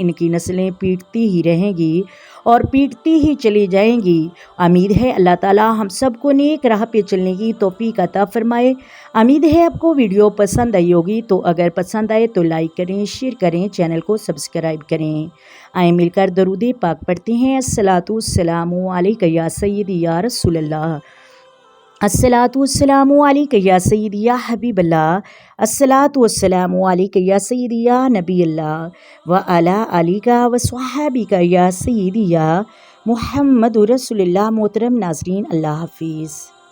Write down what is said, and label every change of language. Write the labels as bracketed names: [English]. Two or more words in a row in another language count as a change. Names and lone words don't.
[Urdu] ان کی نسلیں پیٹتی ہی رہیں گی اور پیٹتی ہی چلی جائیں گی. امید ہے اللہ تعالیٰ ہم سب کو نیک راہ پہ چلنے کی توفیق عطا فرمائے. امید ہے آپ کو ویڈیو پسند آئی ہوگی، تو اگر پسند آئے تو لائک کریں، شیئر کریں، چینل کو سبسکرائب کریں. آئے مل کر درود پاک پڑھتے ہیں. [Arabic] الصلاة والسلام عليك يا سيدي يا رسول الله، الصلاة والسلام عليك يا سيدي يا حبيب الله, الصلاة والسلام عليك يا سيدي يا نبي الله وعلى آلك وأصحابك يا سيدي يا محمد رسول الله. [Urdu] محترم ناظرین، اللہ حافظ.